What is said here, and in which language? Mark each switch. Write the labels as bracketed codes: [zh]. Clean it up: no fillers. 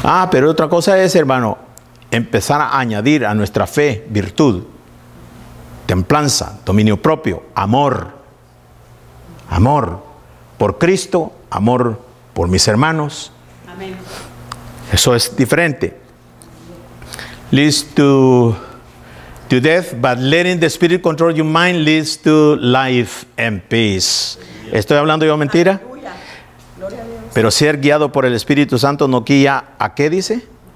[es] Pero otra cosa es, hermano, empezar a añadir a nuestra fe virtud, templanza, dominio propio, amor. Amor por Cristo, amor por mis hermanos. Amén. Eso es diferente. [en] Leads to death, but letting the Spirit control your mind leads to life and peace. [es] ¿Estoy hablando yo mentira? Pero ser guiado por el Espíritu Santo nos guía ¿a qué dice?